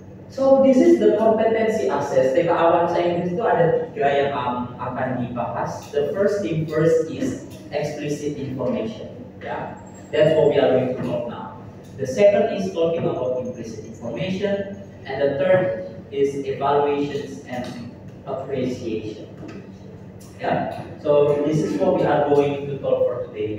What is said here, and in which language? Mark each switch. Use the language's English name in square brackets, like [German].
[English] So this is the competency assess. [Indonesian] TK bahasa Inggris itu ada 3 yang akan dibahas. [English] The first thing first is explicit information. Yeah, that's what we are going to talk now. The second is talking about implicit information, and the third is evaluations and appreciation. Yeah, so this is what we are going to talk for today.